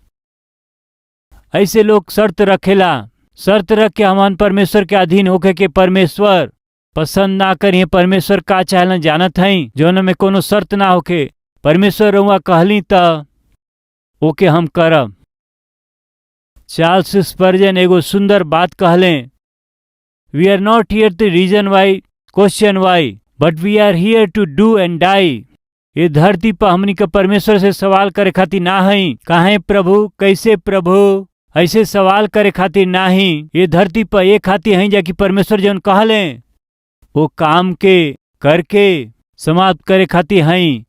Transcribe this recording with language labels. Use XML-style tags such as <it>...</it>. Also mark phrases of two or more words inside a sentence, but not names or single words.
<bho>ऐसे लोग शर्त रखेला, शर्त रख के हमन परमेश्वर के अधीन होके के परमेश्वर पसंद ना करिए। परमेश्वर का चाहेलन जानत हई, जौन में कोनो शर्त ना होके। परमेश्वर रउआ कहली त ओके हम करब। चार्ल्स स्पर्जन एगो सुंदर बात कहले,</bho> <en>We are not here to reason why, question why, but we are here to do and die.</en> <bho>ये धरती पर हमनी के परमेश्वर से सवाल करे खातिर ना हई काहे प्रभु, कैसे प्रभु, ऐसे सवाल करे खातिर ना ही। ये धरती पर एक खातिर हई जाकि परमेश्वर जौन कहले वो काम के करके समाप्त करे खातिर हई।</bho>